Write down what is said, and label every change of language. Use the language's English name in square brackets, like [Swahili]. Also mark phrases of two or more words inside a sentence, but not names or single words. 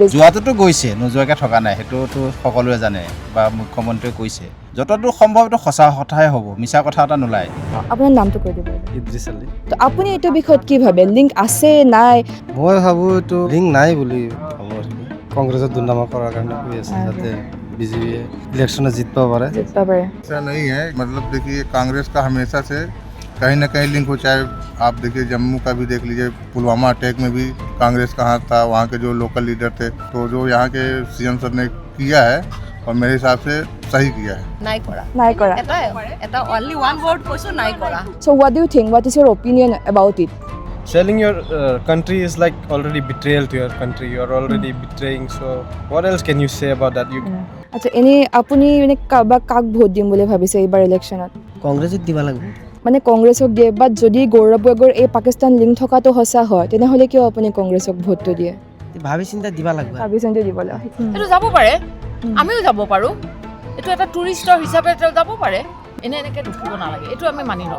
[Assamese] যোৱাটোতো গৈছে নোযোৱাকৈ থকা নাই সেইটোতো সকলোৱে জানে বা মুখ্যমন্ত্ৰীয়ে কৈছে যতদূৰ সম্ভৱ এইটো সঁচা কথাই হ'ব মিছা কথা এটা নোলায় আপোনাৰ নামটো কৈ দিব ইদ্ৰিছ আলী তো আপুনি এইটো বিষয়ত কি ভাবে লিংক আছে নাই মই ভাবোঁ এইটো লিংক নাই বুলি ভাবোঁ কংগ্ৰেছত দুৰ্নামা কৰাৰ কাৰণে কৈ আছে যাতে বিজেপিয়ে ইলেকশ্যনত জিতব পাৰে জিতবা পাৰে [Hindi] ऐसा नहीं है मतलब देखिए कांग्रेस का हमेशा से कहीं ना कहीं लिंक हो चाहे आप देखिए जम्मू का भी देख लीजिए पुलवामा अटैक में भी कांग्रेस का हाथ था वहाँ के जो लोकल लीडर थे तो जो यहाँ के सीएम सर ने किया है और मेरे हिसाब से सही किया है [Assamese] নাই কৰা এটা [English] only one word [Assamese] কৈছো নাই কৰা [English] So what do you think? What is your opinion about it? Selling your country is like already betrayal to your country. You are already betraying. So what else can you say about that? You [Assamese] আচ্ছা এনে আপুনি মানে কাক ভোট দিম বুলি ভাবিছে এইবাৰ ইলেকশ্যনত কংগ্ৰেছক দিব লাগিব মানে কংগ্ৰেছক দিয়ে বাট যদি গৌৰৱ গগৈৰ এই পাকিস্তান লিংক থকাটো সঁচা হয় তেনেহ'লে কিয় আপুনি কংগ্ৰেছক ভোটটো দিয়ে ভাবি চিন্তা দিব লাগিব ভাবি চিন্তি দিবলৈ এইটো যাব পাৰে আমিও যাব পাৰোঁ এইটো এটা টুৰিষ্টৰ হিচাপে যাব পাৰে এনেকৈ ৰখিব নালাগে এইটো আমি মানি নলওঁ